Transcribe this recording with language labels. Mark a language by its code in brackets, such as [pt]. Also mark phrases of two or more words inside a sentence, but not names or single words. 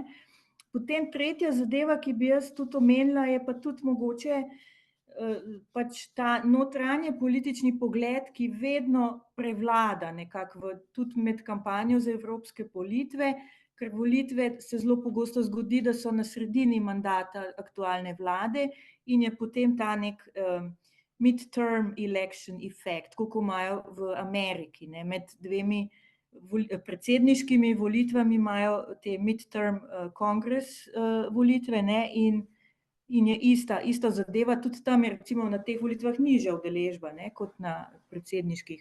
[sl] Potem tretja zadeva, ki bi jaz tudi omenila, je pa tudi mogoče pač ta notranje politični pogled, ki vedno prevlada nekako tudi med kampanjo za evropske volitve, ker volitve se zelo pogosto zgodi, da so na sredini mandata aktualne vlade in je potem ta nek [en] midterm election effect, [sl] kot imajo v Ameriki, ne? Med dvemi predsedniškimi volitvami imajo te midterm kongres volitve, ne? In je ista zadeva, tudi tam je recimo na teh volitvah nižja udeležba, ne, kot na predsedniških.